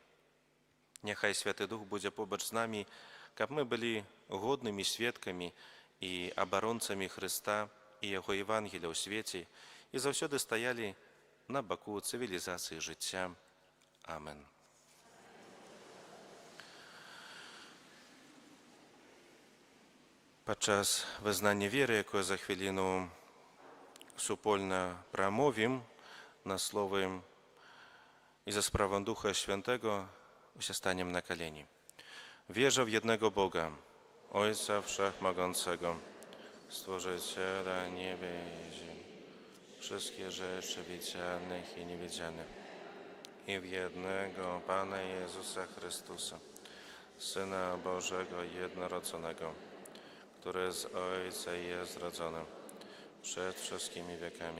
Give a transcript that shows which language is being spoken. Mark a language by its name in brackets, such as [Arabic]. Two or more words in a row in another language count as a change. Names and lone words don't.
[Belarusian] Няхай Святы Дух будзе побач з намі, каб мы былі годнымі сведкамі і абаронцамі Хрыста і Яго Евангелія ў свеце і заўсёды стаялі на баку цывілізацыі жыцця. Амен. Падчас вызнання веры, якое за хвіліну супольна прамовім на словы [Polish] i za sprawą Ducha Świętego się staniemy na koleni. Wierzę w jednego Boga, Ojca Wszechmogącego, Stworzyciela nieba i ziemi, wszystkie rzeczy widzianych i niewidzianych, i w jednego Pana Jezusa Chrystusa, Syna Bożego jednorodzonego, który z Ojca jest rodzony przed wszystkimi wiekami.